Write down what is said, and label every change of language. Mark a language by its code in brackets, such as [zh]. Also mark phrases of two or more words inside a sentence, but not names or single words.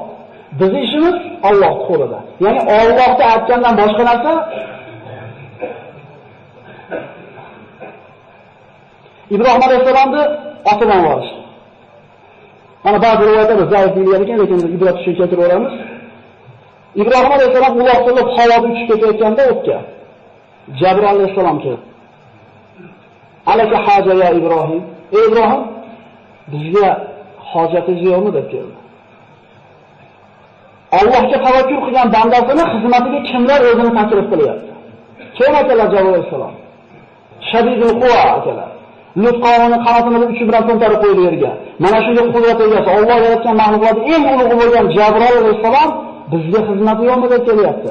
[uz] Bizning ishimiz Alloh qo'lida. Ya'ni Allohga aytgandan boshqa narsa Ibrohim alayhisalomni otidan borishdi. Mana ba'zi rivoyatlarda zaif deyilgan ekan, lekin ibrat uchun keltirib o'ramiz. Ibrohim alayhisalom uloqtirib havoda uchib ketayotganda o'tga Jabril alayhisalom keldi. [ar] ألك حاجة يا إبراهيم. [uz] Ey Ibrohim, bizga hojatingiz yo'qmi deb keldi. Allohga tavakkul qilgan bandasini xizmatiga kimlar o'zini taklif qilyapti? Kim akalar Jabril alayhisalom? [ar] شديد القوى. [uz] Lut qavmini qanotini uchi bilan to'ntarib qo'ydi yerga. Mana shunga qudrat egasi Alloh yaratgan mahluqotning eng ulug'i bo'lgan Jabril alayhisalom bizga xizmati yo'qmi deb kelyapti.